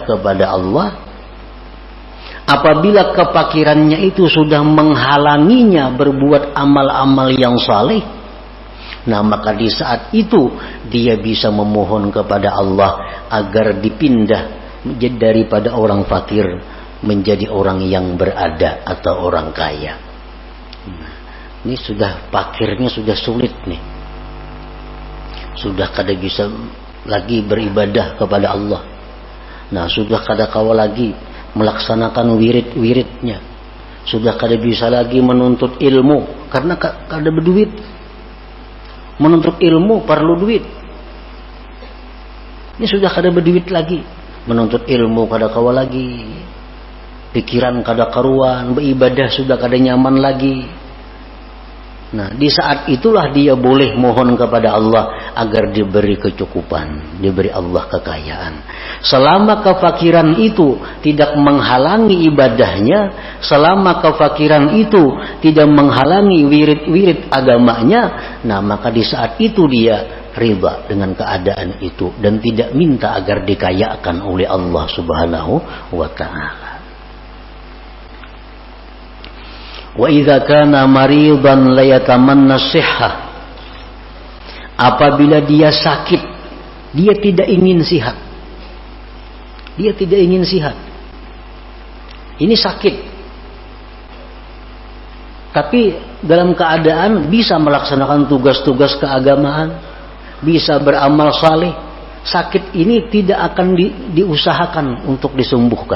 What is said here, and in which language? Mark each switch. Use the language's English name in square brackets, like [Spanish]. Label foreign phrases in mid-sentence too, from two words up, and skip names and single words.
[Indonesian] kepada Allah, apabila kefakirannya itu sudah menghalanginya berbuat amal-amal yang saleh, nah maka di saat itu dia bisa memohon kepada Allah agar dipindah daripada orang fakir menjadi orang yang berada atau orang kaya. [Banjar] Nah, ini sudah fakirnya sudah sulit nih, sudah kada bisa lagi beribadah kepada Allah. Nah, sudah kada kawal lagi melaksanakan wirid-wiridnya, sudah kada bisa lagi menuntut ilmu karena kada berduit. Menuntut ilmu perlu duit. Ini sudah kada berduit lagi, menuntut ilmu kada kawal lagi, pikiran kada karuan, beribadah sudah kada nyaman lagi. Nah, [Indonesian] di saat itulah dia boleh mohon kepada Allah agar diberi kecukupan, diberi Allah kekayaan. Selama kefakiran itu tidak menghalangi ibadahnya, selama kefakiran itu tidak menghalangi wirid-wirid agamanya, nah maka di saat itu dia ridha dengan keadaan itu dan tidak minta agar dikayakan oleh Allah [Arabic] سبحانه وتعالى. وإذا كان مريضا لا يتمنى الصحة. [Indonesian] Apabila dia sakit, dia tidak ingin sihat. Dia tidak ingin sihat. Ini sakit. Tapi dalam keadaan bisa melaksanakan tugas-tugas keagamaan, bisa beramal saleh, sakit ini tidak akan diusahakan untuk disembuhkan.